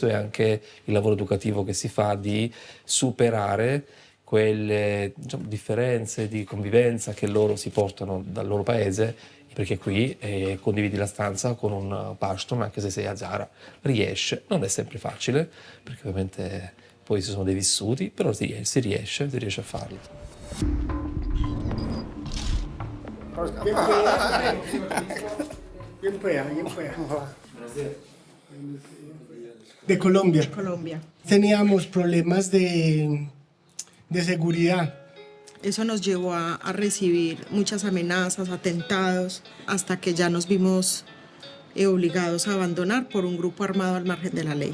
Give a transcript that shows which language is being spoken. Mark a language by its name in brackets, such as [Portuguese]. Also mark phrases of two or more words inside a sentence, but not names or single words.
[Italian] è anche il lavoro educativo che si fa di superare quelle differenze di convivenza che loro si portano dal loro paese, perché qui condividi la stanza con un Pashtun, anche se sei Hazara, riesce, non è sempre facile, perché ovviamente poi ci sono dei vissuti, però si riesce a farlo. [Spanish] De Colombia. Teníamos problemas de seguridad. Eso nos llevó a recibir muchas amenazas, atentados, hasta que ya nos vimos obligados a abandonar por un grupo armado al margen de la ley.